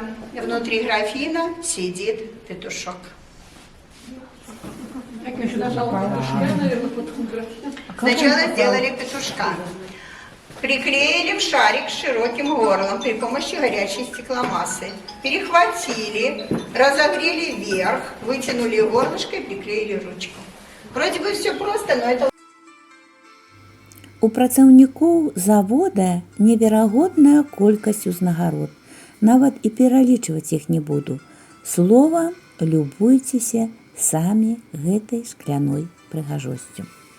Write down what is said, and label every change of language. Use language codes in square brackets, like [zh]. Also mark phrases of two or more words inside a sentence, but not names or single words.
[ru] Внутри графина сидит петушок. Сначала сделали петушка. Приклеили в шарик с широким горлом при помощи горячей стекломассы. Перехватили, разогрели вверх, вытянули горлышко и приклеили ручку. Вроде бы все просто, но это... [be] У працаўнікоў завода неверагодная колькасць узнагарод. Нават і пералічваць іх не буду. Слова, любуйцеся самі гэтай шкляной прыгажосцю.